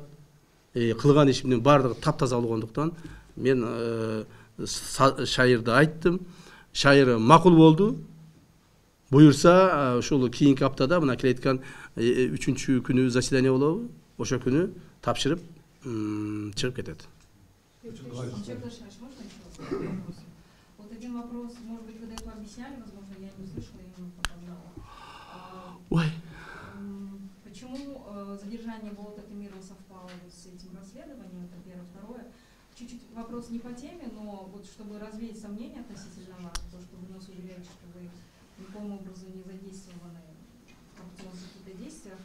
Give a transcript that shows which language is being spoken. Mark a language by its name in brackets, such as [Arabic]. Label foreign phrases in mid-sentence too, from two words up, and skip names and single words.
[Kyrgyz] Кылган ишимдин баардыгы таптаза болгондуктан мен Шайырды айттым. Шайыр макул болду. Буюрса, ушул кийинки аптада мына келеткан 3-чү күнү заседание болобу? Ошо күнү тапшырып чыгып кетет. [Russian] Вот один вопрос, может быть, вы до этого объясняли, возможно, я не услышала, я не попадала. Ой. Почему задержание Болота Темирова совпало с этим расследованием? Это первое. Второе. Чуть-чуть вопрос не по теме, но вот чтобы развеять сомнения относительно вас, то, что вы нас уверяете, что вы никаким образом не задействованы в коррупционных каких-то действиях.